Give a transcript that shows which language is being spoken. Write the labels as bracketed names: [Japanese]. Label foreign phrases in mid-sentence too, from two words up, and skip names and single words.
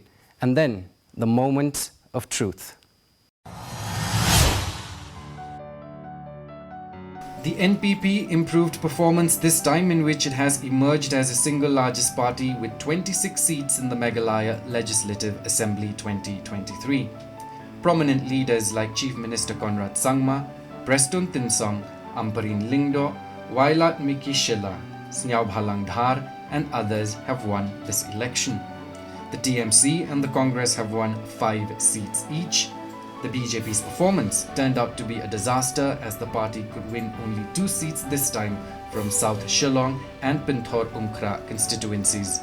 [English] And then the moment of truth. The NPP improved performance this time, in which it has emerged as the single largest party with 26 seats in the Meghalaya Legislative Assembly 2023. Prominent leaders like Chief Minister Conrad Sangma, Preston Tinsong, Amparin Lingdo, Wailat Miki Shilla, Sniaub Halang Dhar and others have won this election. The TMC and the Congress have won 5 seats each. The BJP's performance turned out to be a disaster, as the party could win only 2 seats this time from South Shillong and Pinthor Umkhra constituencies.